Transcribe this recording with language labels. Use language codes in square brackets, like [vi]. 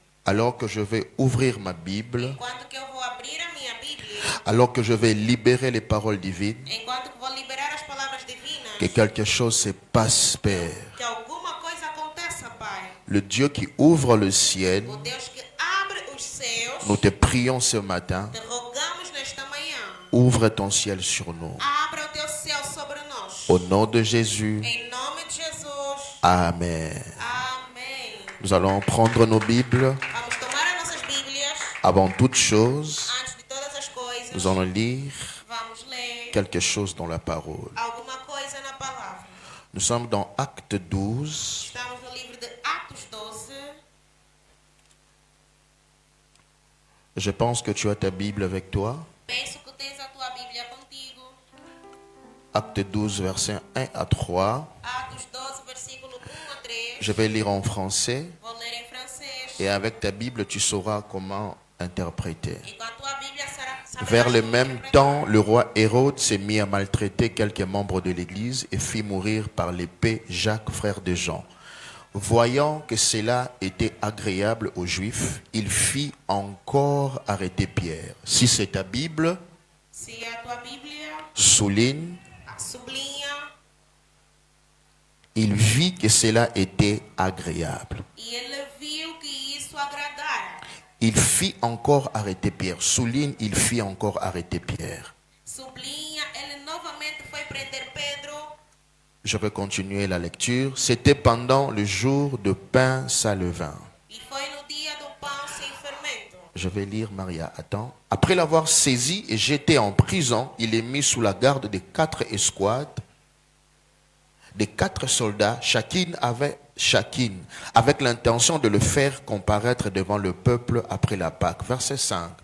[fr] Alors que je vais ouvrir ma Bible, [pt] Enquanto que eu vou abrir a minha Bíblia, [fr] alors que je vais libérer les paroles divines, [pt] enquanto que vou liberar as palavras divinas, [fr] que quelque chose se passe, Père. [pt] que alguma coisa aconteça, Pai. [fr] Le Dieu qui ouvre le ciel, [pt] O Deus que abre os céus, [fr] nous te prions ce matin, [pt] te rogamos nesta manhã, [fr] ouvre ton ciel sur nous. [pt] abra o teu céu sobre nós. [fr] Au nom de Jésus, [pt] Em nome de Jesus. [fr] Amen. [pt] Amém. [fr] Nous allons prendre nos Bibles. [pt] Vamos tomar as nossas Bíblias. [fr] Avant toute chose, [pt] Antes de todas as coisas, [fr] nous allons lire [pt] vamos ler [fr] quelque chose dans la parole. [pt] alguma coisa na palavra. [fr] Nous sommes dans Acte 12. [pt] Estamos no livro de Atos 12. [fr] Je pense que tu as ta Bible avec toi. [pt] Penso que tens a tua Bíblia contigo. [fr] Acte 12, versets 1 à 3. [pt] Atos 12, versículo 1 a 3. [fr] Je vais lire en français. [pt] Vou ler em francês. [fr] Et avec ta Bible, tu sauras comment interpréter. [pt] E com a tua Bíblia saberás [fr] Vers le [pt] como [fr] même [pt] interpretar. [fr] temps, le roi Hérode s'est mis à maltraiter quelques membres de l'Église et fit mourir par l'épée Jacques, frère de Jean. Voyant que cela était agréable aux Juifs, il fit encore arrêter Pierre. Si c'est ta Bible, [pt] Se a tua Bíblia [fr] souligne, [pt] sublinha, [fr] il vit que cela était agréable. [pt] e ele viu que isso agradara. [fr] Il fit encore arrêter Pierre. Souligne, il fit encore arrêter Pierre. [pt] Sublinha, ele novamente foi prender Pedro. [fr] Je vais continuer la lecture. C'était pendant le jour de pain sans levain. [pt] E foi no dia do pão sem fermento. [fr] Je vais lire, Maria, attends. Après l'avoir saisi et jeté en prison, il est mis sous la garde des 4 escouades, des 4 soldats, chacune avec l'intention de le faire comparaître devant le peuple après la Pâque. Verset 5.